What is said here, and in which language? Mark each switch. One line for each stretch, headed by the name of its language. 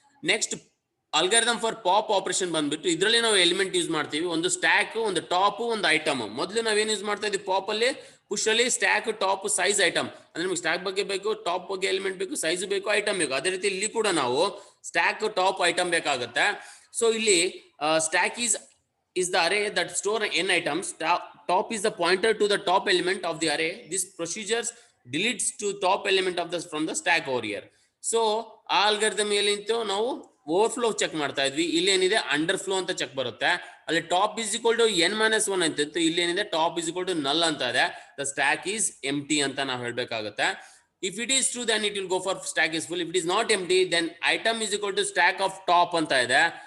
Kannada: Next algorithm for pop operation ಬಂದ್ಬಿಟ್ಟು ಇದರಲ್ಲಿ ನಾವು ಎಲಿಮೆಂಟ್ ಯೂಸ್ ಮಾಡ್ತೀವಿ, ಒಂದು ಸ್ಟ್ಯಾಕ್, ಒಂದು ಟಾಪ್, ಒಂದು ಐಟಮ್. ಮೊದಲು ನಾವೇನು ಯೂಸ್ ಮಾಡ್ತಾ ಇದ್ವಿ ಪಾಪ್ ಅಲ್ಲಿ, ಪುಷ್ ಅಲ್ಲಿ ಸ್ಟ್ಯಾಕ್, ಟಾಪ್, ಸೈಜ್, ಐಟಮ್. ಅಂದ್ರೆ ನಿಮ್ಗೆ ಸ್ಟ್ಯಾಕ್ ಬಗ್ಗೆ ಬೇಕು, ಟಾಪ್ ಬಗ್ಗೆ ಎಲಿಮೆಂಟ್ ಬೇಕು, ಸೈಜ್ ಬೇಕು, ಐಟಮ್ ಬೇಕು. ಅದೇ ರೀತಿ ಇಲ್ಲಿ ಕೂಡ ನಾವು ಸ್ಟ್ಯಾಕ್, ಟಾಪ್, ಐಟಮ್ ಬೇಕಾಗುತ್ತೆ.
English: So ಇಲ್ಲಿ stack is the array that store n items. Top is the pointer to the top element of the array. This procedure deletes to top element of from the stack over here.
Kannada: So ಆ algorithm ಏನಿತ್ತು ನಾವು overflow check ಮಾಡ್ತಾ ಇದ್ವಿ. ಇಲ್ಲಿ ಏನಿದೆ under flow ಅಂತ check ಬರುತ್ತೆ. ಅಲ್ಲಿ
English: top is equal to n-1
Kannada: ಅಂತಿತ್ತು, ಇಲ್ಲಿ ಏನಿದೆ
English: top is equal to null
Kannada: ಅಂತ ಇದೆ.
English: the stack is empty
Kannada: ಅಂತ ನಾವು ಹೇಳ್ಬೇಕಾಗುತ್ತೆ.
English: If it is true then it will go for stack is full. If it is not empty then item is equal to stack of top
Kannada: ಅಂತ ಇದೆ.